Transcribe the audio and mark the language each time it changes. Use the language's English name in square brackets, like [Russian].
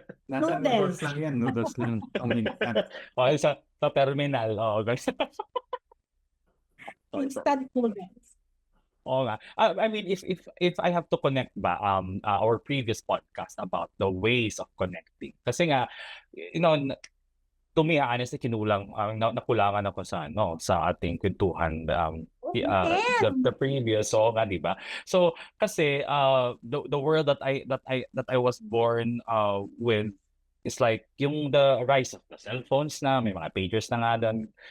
[Filipino] Nasa noodles lang yan. Noodles lang. Okay, sa terminal. Guys. [English] Instant noodles. [Filipino] Oo nga. [English] I mean, if I have to connect ba our previous podcast about the ways of connecting. [Filipino] Kasi nga, [English] to me, honestly, [Filipino] nakulangan ako sa ating kwentuhan [English] the previous [Filipino] nga, di ba? [English] So kasi the world that I was born with is like yung the rise of the cell phones na, [Filipino] may mga pagers na nga doon.